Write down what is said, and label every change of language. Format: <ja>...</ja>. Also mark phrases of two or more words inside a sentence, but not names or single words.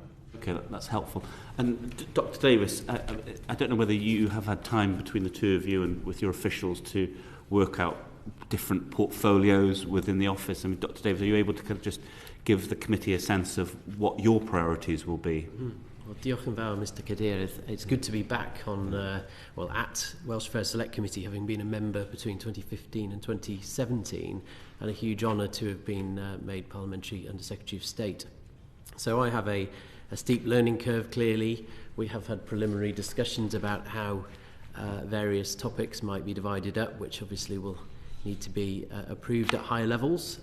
<en>Okay, that's helpful. And Dr. Davies, I don't know whether you have had time between the two of you and with your officials to work out different portfolios within the office. I mean, Dr. Davies, are you able to kind of just give the committee a sense of what your priorities will be? Well,</en> <cy>diolch yn fawr, Mr Cadeirydd.</cy> <en>It's good to be back at Welsh Affairs Select Committee, having been a member between 2015 and 2017, and a huge honour to have been made Parliamentary Under Secretary of State. So I have a steep learning curve, clearly. We have had preliminary discussions about how various topics might be divided up, which obviously will need to be approved at higher levels.</en>